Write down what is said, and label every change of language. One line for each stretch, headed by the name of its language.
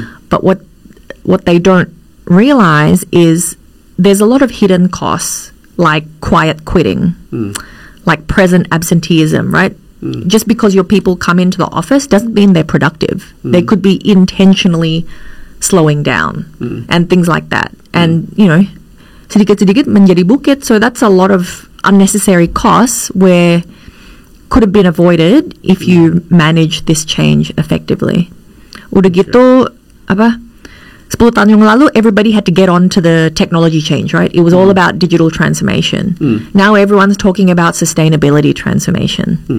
English: But what they don't realize is there's a lot of hidden costs, like quiet quitting, like present absenteeism, right? Just because your people come into the office doesn't mean they're productive. They could be intentionally slowing down and things like that.
Indonesian: And, sedikit-sedikit menjadi bukit.
English: So that's a lot of unnecessary costs where could have been avoided if you manage this change effectively.
Indonesian: Udah gitu, 10 tahun yang lalu,
English: everybody had to get on to the technology change, right? It was all about digital transformation. Now everyone's talking about sustainability transformation.